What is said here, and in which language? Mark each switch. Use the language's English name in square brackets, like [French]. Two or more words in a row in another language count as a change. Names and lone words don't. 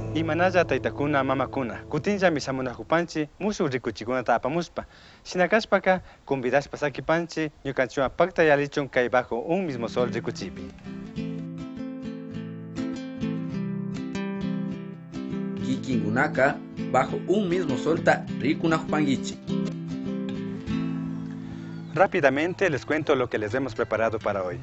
[Quechua] Imanalla taytakuna mamakuna, kutinlla misamunajupanchi, mushu rikuchikunata apamuspa. Shinakashpaka, convidashpa sakipanchi, ñukanchiwan pakta yalichun kay bajo un mismo sol rikuchipi. Kikingunaka, bajo un mismo solta rikunajupanguichi. [Spanish] Rápidamente les cuento lo que les hemos preparado para hoy.